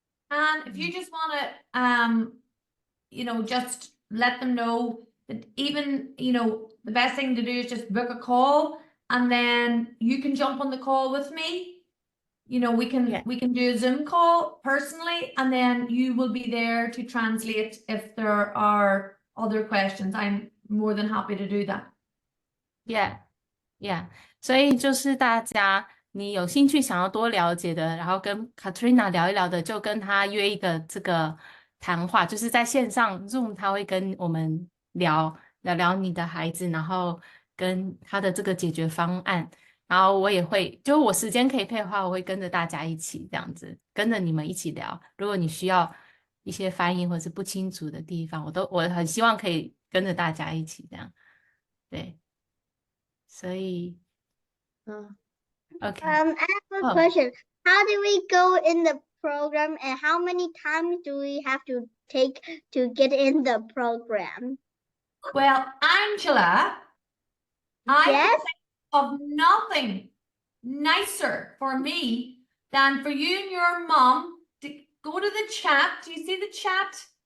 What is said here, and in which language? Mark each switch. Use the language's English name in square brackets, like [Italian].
[English] And if you just want to, just let them know that even, the best thing to do is just book a call and then you can jump on the call with me. We can Yeah. we can do a Zoom call personally, and then you will be there to translate if there are other questions. I'm more than happy to do that. Yeah. [Chinese] Yeah，所以就是大家你有兴趣想要多了解的，然后跟 Katrina 聊一聊的，就跟她约一个这个谈话，就是在线上 Zoom，他会跟我们聊你的孩子，然后跟他的这个解决方案，然后我也会，就我时间可以配合的话，我会跟着大家一起这样子，跟着你们一起聊。如果你需要一些翻译或者是不清楚的地方，我很希望可以跟着大家一起这样，对。所以，OK， [English] I have a oh, question. How do we go in the program, and how many times do we have to take to get in the program? Well, Angela, I can Yes. think of nothing nicer for me than for you and your mom to go to the chat. Do you see the chat?